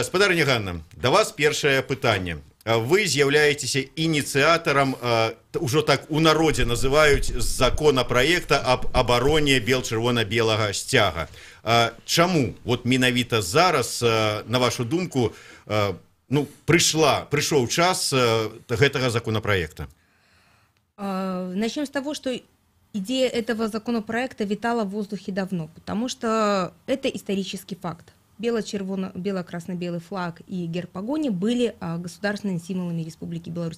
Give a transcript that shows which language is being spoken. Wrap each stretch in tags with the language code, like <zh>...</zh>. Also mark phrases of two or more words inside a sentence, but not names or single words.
<be>Спадарыня Ганна, да вас першае пытанне. Вы з'яўляецеся ініцыятарам, ужо так у народзе называюць, законапраекта аб абароне бел-чырвона-белага сцяга. Чаму вот менавіта зараз, на вашу думку,</be> <ru>пришел час этого законопроекта? Начнем с того, что идея этого законопроекта витала в воздухе давно, потому что это исторический факт. Бело-красно-белый флаг и герб погони были государственными символами Республики Беларусь.</ru>